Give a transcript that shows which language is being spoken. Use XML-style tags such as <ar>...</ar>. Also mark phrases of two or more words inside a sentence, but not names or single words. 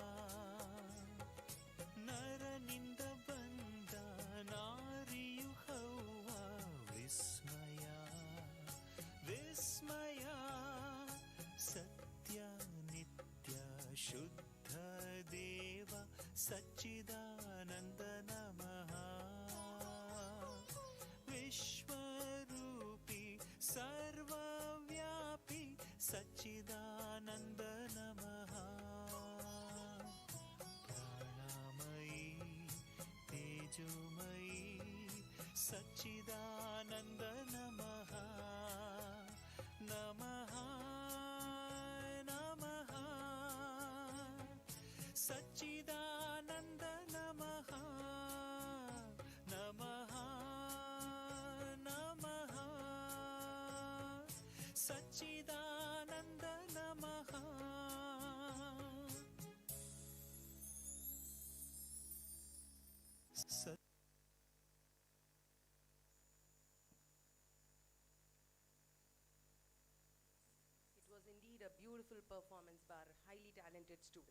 <kn>ನರನಿಂದ ಬಂದ ನಾರಿಯು ಹವ್ವ ವಿಸ್ಮಯ ವಿಸ್ಮಯ</kn> <sa>ಸತ್ಯ ನಿತ್ಯ ಶುದ್ಧ ದೇವ ಸಚ್ಚಿದಾನಂದ ನಮಃ ವಿಶ್ವರೂಪಿ ಸರ್ವವ್ಯಾಪಿ ಸಚ್ಚಿದಾನಂದ ನಮಃ ಪ್ರಾಣಮಯೀ ತೇಜೋಮಯೀ ಸಚ್ಚಿದಾನಂದ ನಮಃ ನಮಃ ನಮಃ ಸಚ್ಚಿದಾನಂದ ನಮಃ ನಮಃ ನಮಃ ಸಚ್ಚಿದಾನಂದ ನಮಃ</sa> <en>It was indeed a beautiful performance by our highly talented students.</en>